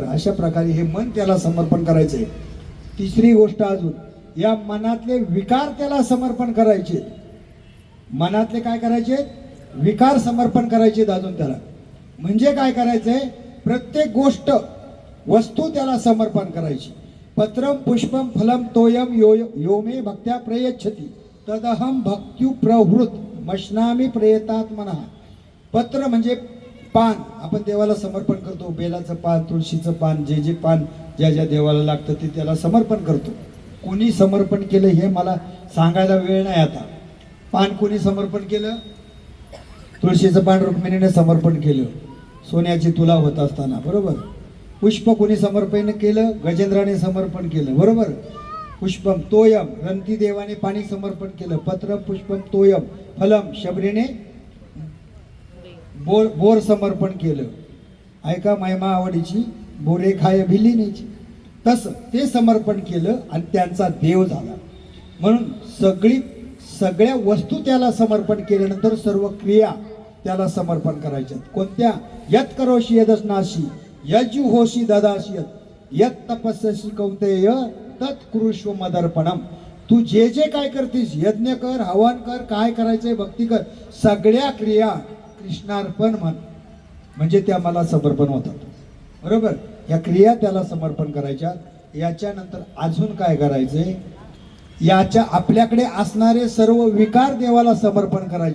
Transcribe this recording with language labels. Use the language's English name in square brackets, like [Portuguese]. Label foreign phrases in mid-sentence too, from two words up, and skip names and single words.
[Marathi] अशा प्रकारे हे मन त्याला समर्पण करायचे. तिसरी गोष्ट अजून, या मनातले विकार त्याला समर्पण करायचे. मनातले काय करायचे? विकार समर्पण करायचे अजून त्याला. म्हणजे काय करायचंय? प्रत्येक गोष्ट वस्तू त्याला समर्पण करायची. [Sanskrit] पत्रम पुष्पम फलम तोयम यो मे भक्त्या प्रयच्छति तदहम भक्त्यु प्रवृत मशनामी प्रयतात मना. [Marathi] पत्र म्हणजे पान. आपण देवाला समर्पण करतो. बेलाचं पान, तुळशीचं पान, जे जे पान ज्या ज्या देवाला लागतं ते त्याला समर्पण करतो. कोणी समर्पण केलं हे मला सांगायला वेळ नाही आता. पान कोणी समर्पण केलं? तुळशीचं पान रुक्मिणीने समर्पण केलं सोन्याची तुला होत असताना, बरोबर. पुष्प कोणी समर्पण केलं? गजेंद्राने समर्पण केलं, बरोबर. [Sanskrit] पुष्पम तोयम, [Marathi] रंती देवाने पाणी समर्पण केलं. [Sanskrit] पत्र पुष्पम तोयम फलम, [Marathi] शबरीने बोर समर्पण केलं, ऐका महिमा आवडीची बोरे खाय भिलिनीची, तसं ते समर्पण केलं आणि त्यांचा देव झाला. म्हणून सगळ्या वस्तू त्याला समर्पण केल्यानंतर सर्व क्रिया त्याला समर्पण करायच्या. कोणत्या? [Sanskrit] यत करोशी यदस्नाशी यजु होशी ददाशी यत तपस्यसी कौंतेय तत् कुरुष्व मदर्पणम. [Marathi] तू जे जे काय करतीस, यज्ञ कर, हवन कर, काय करायचंय भक्ती कर, सगळ्या क्रिया कृष्णार्पण म्हण, म्हणजे त्या मला समर्पण होतात. बरोबर? या क्रिया त्याला समर्पण करायच्या. याच्यानंतर अजून काय करायचंय? याच्या आपल्याकडे असणारे सर्व विकार देवाला समर्पण करायचे.